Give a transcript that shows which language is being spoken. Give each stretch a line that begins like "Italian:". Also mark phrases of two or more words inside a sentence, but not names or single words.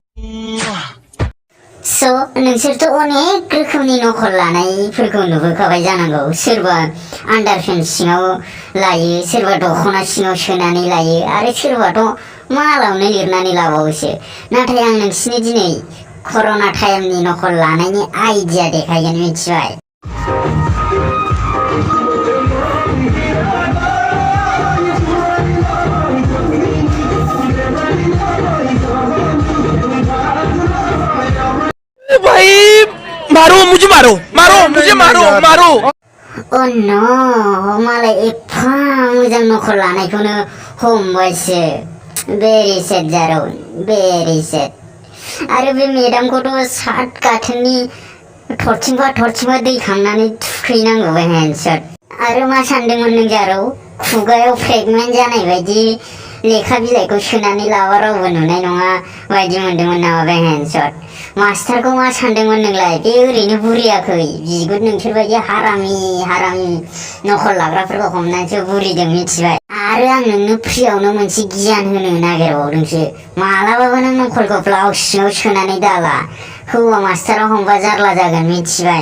Bodo: So, नोंसोरथ' अनेक रोखोमनि नखल लानायफोरखौ नुबोखाबाय जानांगौ सोरबा आन्डारपेन्ट सिङाव लायो सोरबा दख'ना सिङाव सोनानै लायो आरो सोरबाथ' मालावनो लिरनानै लाबावोसो नाथाय आं नोंसिनो दिनै कर'ना टाइमनि नखल लानायनि आइडिया देखायगोन मिथिबाय
Hindi: भाई मुझे मारो
English: Oh no
Bodo: मालाय एफा मोजां नखल लानायखौनो हमबायसो
English: very sad
Bodo: जारौ
English: very sad
Bodo: आरो बे मेडामखौथ' सात गाथोननि थरथिंबा दै खांनानै थुखैनांगौ बे हेन्डशट आरो मा सानदोंमोन नों जारौ खुगायाव प्रेगनेन्ट जानाय बायदि लेखा बिलाइखौ सोनानै लाबा रावबो नुनाय नङा बायदि मोनदोंमोन नामा बे हेन्डशट मास्टारखौ मा सानदोंमोन नोंलाय बे ओरैनो बुरियाखै बिगुर नोंसोरबायदि हारामि नखल लाग्राफोरखौ हमनानैसो बुरिदों मिथिबाय आरो आं नोंनो फ्रियावनो मोनसे गियान होनो नागिरबावदोंसो मालाबाबो नों नखलखौ ब्लाउस सिङाव सोनानै दाला हौवा मास्टारा हमबा जारला जागोन मिथिबाय